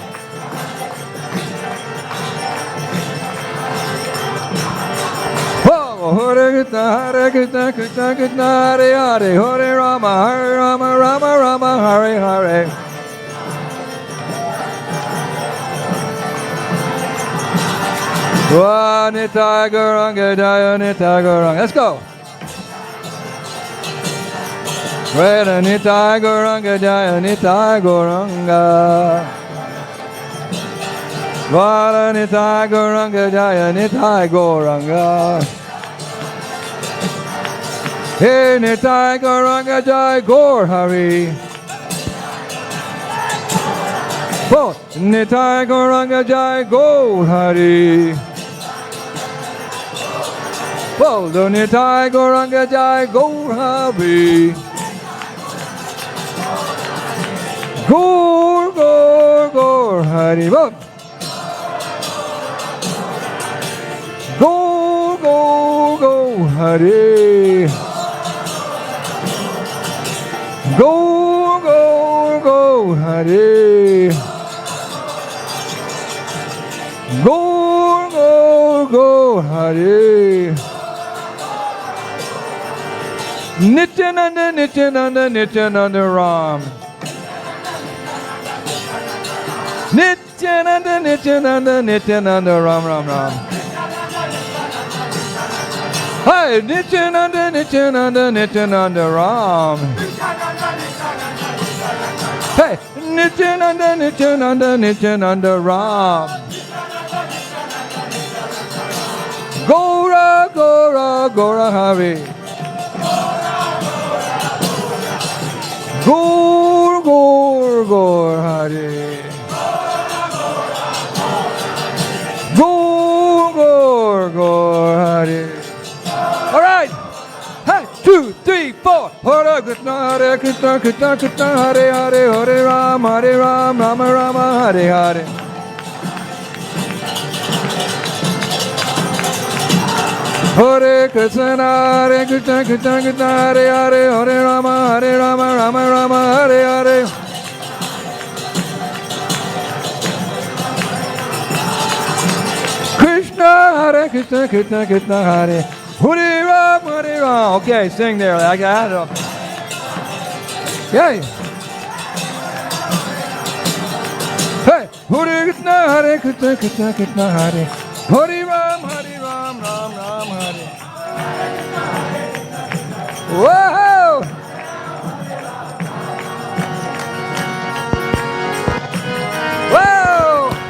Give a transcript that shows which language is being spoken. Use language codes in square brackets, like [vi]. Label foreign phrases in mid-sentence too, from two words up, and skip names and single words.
[sa] Whoa, Hare Krishna, Krishna Krishna, Hare Hare, Hare Rama, Rama, Hare Hare. Wa Nitai Gauranga Jaya, Nitai Gauranga. [en] Let's go. [sa] Veda Nitai Gauranga Jaya, Nitai Gauranga. Vada Nitai Gauranga Jaya, Nitai Gauranga. Hey Nitai Gauranga Jaya, Gaur Hari. Bol Nitai Gauranga Jai Gaur Hari. Bol Nitai Gauranga Jai Gaur Hari. Gaur Gaur Gaur Hari. Bol Gaur Gaur Gaur Hari. Gaur Gaur Gaur Hari. Gaur Gaur Gaur Hari. Nityananda Nityananda Nityananda Ram. Nityananda Nityananda Nityananda Ram Ram Ram. Hey, Nityananda Nityananda Nityananda Ram. Hey, Nityananda Nityananda Nityananda Ram. Gora Gora Gora Hari. Gaur Gaur Gaur Hari. Gaur Gaur Gaur Hari. [en] All right. Hey, 2, 3, 4. [sa] Hare Krishna, Hare Krishna, Krishna Krishna, Hare Hare, Hare Rama, Rama Rama, Hare Hare. Hare Krishna, Krishna Krishna, Hare Hare, Hare Rama, Rama Rama, Hare Hare. Krishna, Hare Krishna, Krishna Krishna, Hare Hare Ram, Hare Ram. [en] Okay, sing there. I got it. Yay. [sa] Hey, Hare Krishna, Krishna Krishna, Hare Hare Ram, Ram Ram, Hare. Whoa! Whoa!